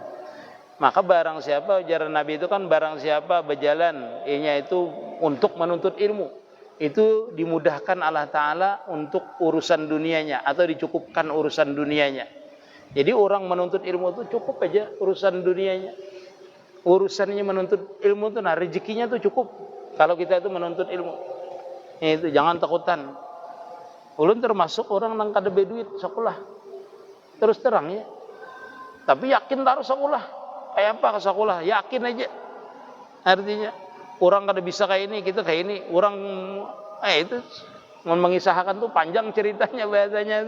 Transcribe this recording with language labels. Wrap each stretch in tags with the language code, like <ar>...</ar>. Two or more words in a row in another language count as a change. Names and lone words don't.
<id>Maka barang siapa, ajaran Nabi itu kan barang siapa berjalan ianya itu untuk menuntut ilmu, itu dimudahkan Allah Ta'ala untuk urusan dunianya, atau dicukupkan urusan dunianya. Jadi orang menuntut ilmu itu cukup aja urusan dunianya. Urusannya menuntut ilmu itu, nah rezekinya tuh cukup. Kalau kita itu menuntut ilmu,</id> <bjn>itu jangan takutan. Ulun termasuk orang yang kada beduit sekolah, terus terang ya. Tapi yakin taruh sekolah, kayak apa ke sekolah, yakin aja. Artinya orang kada bisa kayak ini, kita kayak ini.</bjn> <id>Orang itu mengisahkan tuh panjang ceritanya, bahasanya itu.</id>